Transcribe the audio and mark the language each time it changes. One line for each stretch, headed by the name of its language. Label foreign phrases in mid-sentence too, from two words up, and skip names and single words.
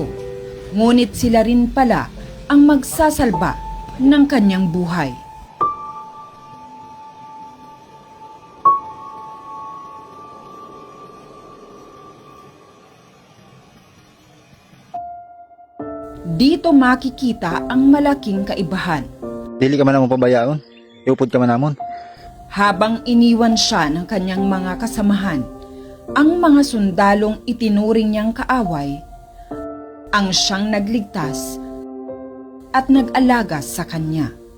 Filipino: Ngunit sila rin pala ang magsasalba ng kanyang buhay. Dito makikita ang malaking kaibahan.
Hiligaynon: Dili ka man namon pabayaon. Iupod ka man namon.
Filipino: Habang iniwan siya ng kanyang mga kasamahan, ang mga sundalong itinuring niyang kaaway ang siyang nagligtas at nag-alaga sa kanya.